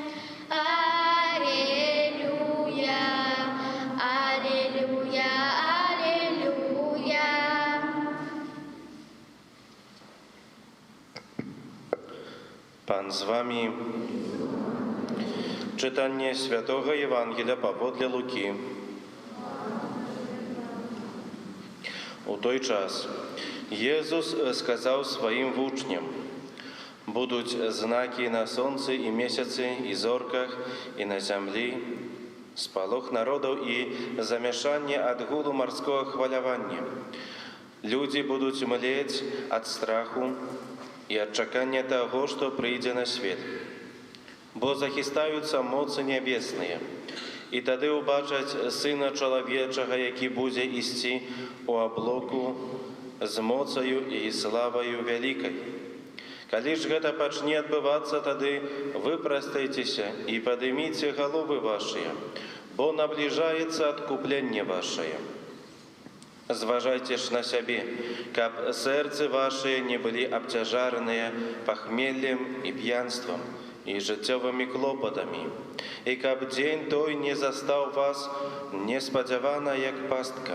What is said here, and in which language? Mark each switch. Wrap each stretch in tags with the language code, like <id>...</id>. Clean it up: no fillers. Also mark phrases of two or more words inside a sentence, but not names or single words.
<ru>Аллилуйя, аллилуйя, аллилуйя.</ru> <pl>Pan z wami. Czytanie Świętego Ewangelia powodle Luki.</pl> <uk>У той час Єсус сказав своїм учням: «Будуть знаки на сонці і місяці, і зорках, і на землі, сполох народів і замішання від гулу морського хвилювання. Люди будуть млеть від страху і від чекання того, що прийде на світ. Бо захистаються моці небесні. І тоді убачать Сина Чоловічого, який буде істи у облаку з моцею і славою великою.</uk> <be>Коли ж гэта пачне адбывацца, тады выпрастайцеся і падыміце головы вашыя, бо набліжаецца адкупленне вашае. Зважайце ж на сябе, каб сэрцы вашыя не былі абцяжараныя пахмеллем і п'янствам, і жыццёвымі клопатамі, і каб дзень той не застаў вас неспадзявана, як пастка.</be>